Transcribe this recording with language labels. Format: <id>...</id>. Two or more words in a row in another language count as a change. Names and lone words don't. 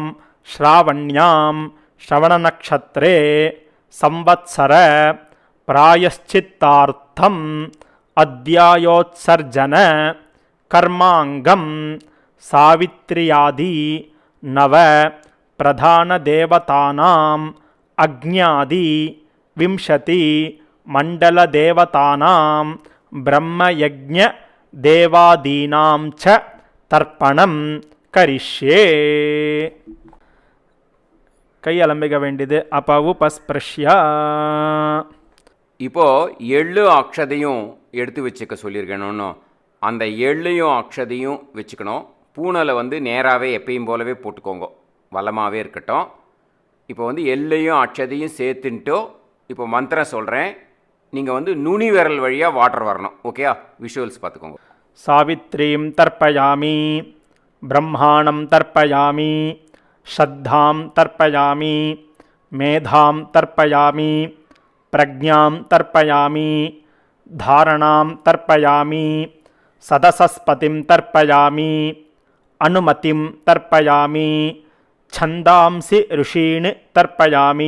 <sa>श्रावण्यां श्रवणनक्षत्रे संवत्सर प्रायश्चित्तार्थम् अद्यायोत्सर्जन कर्मांगं सावित्र्यादि नव प्रधानदेवतानाम् अग्न्यादि 20 मण्डलदेवतानां ब्रह्मयज्ञ देवादीनां च तर्पणं करिष्ये.</sa> <ta>கை அலம்பிக்க வேண்டியது.</ta> <sa>அபவுபஸ்பிருஷ்ய.</sa> <ta>இப்போது எள்ளு அக்ஷதையும் எடுத்து வச்சுக்க சொல்லியிருக்கணும்னு, அந்த எள்ளையும் அக்ஷதையும் வச்சுக்கணும். பூனலை நேராகவே எப்பயும் போலவே போட்டுக்கோங்க, வளமாகவே இருக்கட்டும். இப்போ எள்ளையும் அக்ஷதையும் சேர்த்துன்ட்டோ இப்போ மந்திரம் சொல்கிறேன். நீங்கள் நுனி விரல் வழியாக வாட்டர் வரணும். ஓகேயா? விஷுவல்ஸ் பார்த்துக்கோங்க.</ta> <sa>सावित्रीं तर्पयामि, ब्रह्माणं तर्पयामि, श्रद्धां तर्पयामि, मेधां तर्पयामि, प्रज्ञां तर्पयामि, धारणां तर्पयामि, सदसस्पतिं तर्पयामि, अनुमतिं तर्पयामि, छन्दांसि ऋषीन् तर्पयामि,</sa>